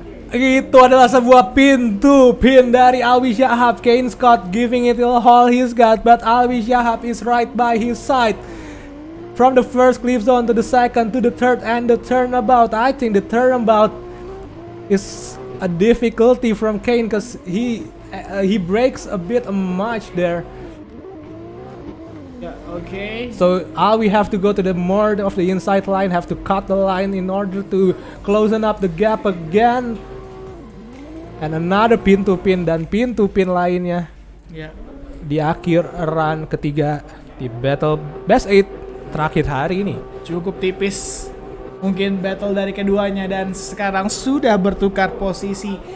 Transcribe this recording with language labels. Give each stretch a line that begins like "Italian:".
Indonesian: Itu adalah sebuah pintu pin dari Awi Shahab.
English: Kane Scott giving it all he's got, but Awi Shahab is right by his side. From the first clip zone to the second to the third and the turnabout. I think the turnabout is a difficulty from Kane because he breaks a bit much there. Yeah, okay. So we have to go to the more of the inside line, have to cut the line in order to closing up the gap again. And another
Indonesian: pintu pin dan pintu pin lainnya.
English: Yeah.
Indonesian: Di akhir run ketiga di battle best 8 terakhir hari ini. Cukup tipis mungkin battle dari keduanya, dan sekarang sudah bertukar posisi.